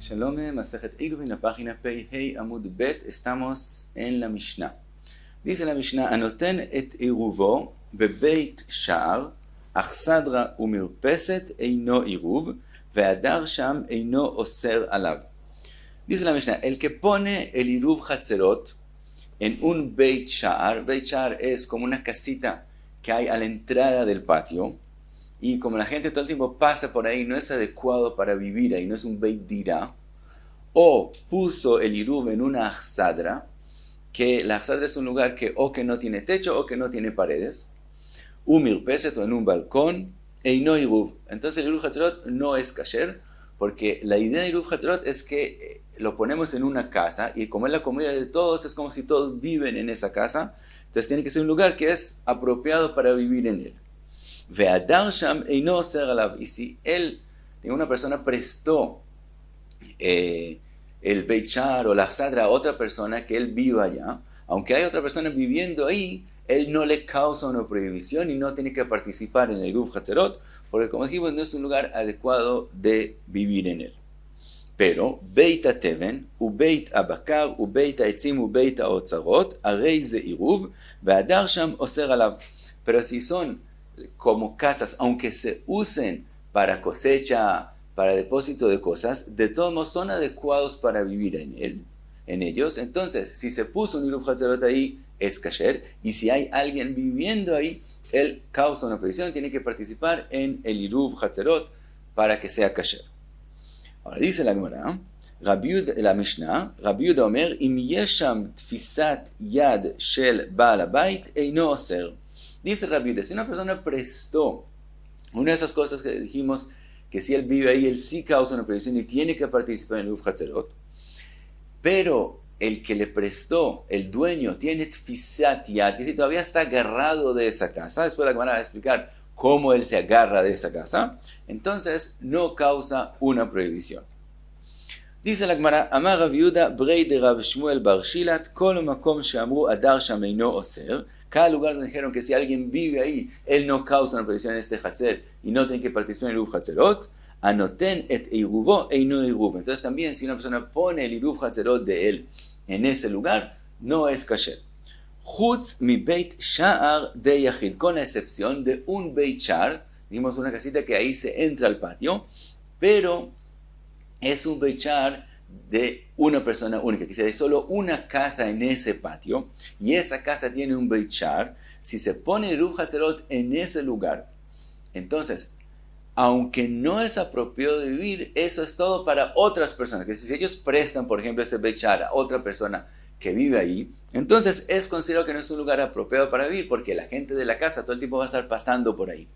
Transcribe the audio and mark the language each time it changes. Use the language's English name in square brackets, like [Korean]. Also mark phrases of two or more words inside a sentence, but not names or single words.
[Spanish] Yome, Masejet Eruvin, la página [Hebrew] פ' ה' עמוד ב. [Spanish] Estamos en la Mishnah. Dice la Mishnah: [Hebrew] הנותן את עירובו בבית שער אכסדרה ומרפסת אינו עירוב והדר שם אינו אוסר עליו. [Spanish] Dice la Mishnah: el que pone el [Hebrew] עירוב חצרות [Spanish] en un [Hebrew] בית שער [Spanish] es como una casita que hay a la entrada del patio, y como la gente todo el tiempo pasa por ahí, no es adecuado para vivir ahí, no es un [Hebrew] בית דירה, [Spanish] o puso el iruv en una achsadra, que la achsadra es un lugar que o que no tiene techo o que no tiene paredes, umirpeset o en un balcón, [Hebrew] אינו עירוב. [Spanish] Entonces el [Hebrew] עירוב חצרות [Spanish] no es kasher, porque la idea de [Hebrew] עירוב חצרות [Spanish] es que lo ponemos en una casa, y como es la comida de todos, es como si todos viven en esa casa. Entonces tiene que ser un lugar que es apropiado para vivir en él. [Hebrew] והדר שם אינו אוסר עליו. [Spanish] Y si una persona prestó el [Hebrew] בית שער [Spanish] o la achsadra a otra persona que él viva allá, aunque hay otra persona viviendo ahí, él no le causa una prohibición y no tiene que participar en el [Hebrew] עירוב חצרות, [Spanish] porque como dijimos, no es un lugar adecuado de vivir en él. [Hebrew] Pero בית התבן ובית הבקר ובית העצים ובית האוצרות הרי זה עירוב והדר שם אוסר עליו. [Spanish] Pero si son como casas, aunque se usen para cosecha, para depósito de cosas, de todos modos son adecuados para vivir en ellos. Entonces, si se puso un [Hebrew] עירוב חצרות [Spanish] ahí, es kasher, y si hay alguien viviendo ahí, él causa una prohibición, tiene que participar en el [Hebrew] עירוב חצרות [Spanish] para que sea kasher. Ahora dice la Gemara, la Mishnah, [Hebrew] רבי יהודה אומר אם יש שם תפיסת יד של בעל הבית אינו אוסר. [Spanish] Dice Rabbi Yehuda, si una persona prestó una de esas cosas que dijimos, que si él vive ahí, él sí causa una prohibición y tiene que participar en el [Hebrew] עירוב חצרות, [Spanish] pero el que le prestó, el dueño, tiene [Hebrew] תפיסת יד, [Spanish] que si todavía está agarrado de esa casa, después la Gemara va a explicar cómo él se agarra de esa casa, entonces no causa una prohibición. Dice la Gemara, [Hebrew] אמר רב יהודה בריה דרב שמואל בר שילת כל מקום שאמרו הדר שם אינו אוסר. [Spanish] Cada lugar donde dijeron que si alguien vive ahí, él no causa una prohibición en este hatzer y no tiene que participar en el [Hebrew] עירוב חצרות, הנותן את עירובו אינו עירוב. [Spanish] Entonces también si una persona pone el [Hebrew] עירוב חצרות [Spanish] de él en ese lugar, no es kasher. [Hebrew] חוץ מ בית שער de yachid, [Spanish] con la excepción de un [Hebrew] בית שער, [Spanish] dijimos una casita que ahí se entra al patio, pero es un [Hebrew] בית שער [Spanish] de una persona única, que hay solo una casa en ese patio, y esa casa tiene un [Hebrew] בית שער. [Spanish] Si se pone el [Hebrew] עירוב חצרות [Spanish] en ese lugar, entonces, aunque no es apropiado de vivir, eso es todo para otras personas, que si ellos prestan, por ejemplo, ese [Hebrew] בית שער [Spanish] a otra persona que vive ahí, entonces es considerado que no es un lugar apropiado para vivir, porque la gente de la casa todo el tiempo va a estar pasando por ahí.